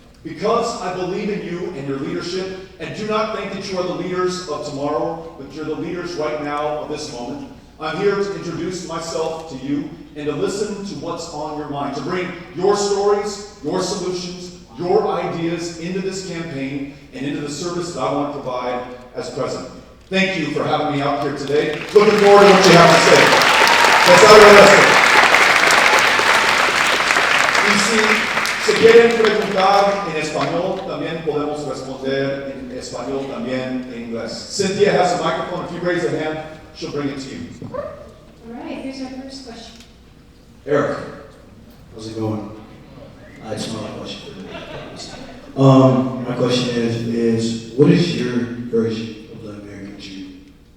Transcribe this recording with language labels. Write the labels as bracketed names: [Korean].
[English] Because I believe in you and your leadership, and do not think that you are the leaders of tomorrow, but you're the leaders right now of this moment, I'm here to introduce myself to you and to listen to what's on your mind, to bring your stories, your solutions, your ideas into this campaign and into the service that I want to provide as president. Thank you for having me out here today. Looking forward to what you have to say. [Spanish] Let's Y si se quieren preguntar en español, también podemos responder en español, también en inglés. [English] Cynthia has a microphone. If you raise a hand, she'll bring it to you. All right, here's our first question. Eric. How's it going? It's not my question for today. My question is what is your version of the American dream?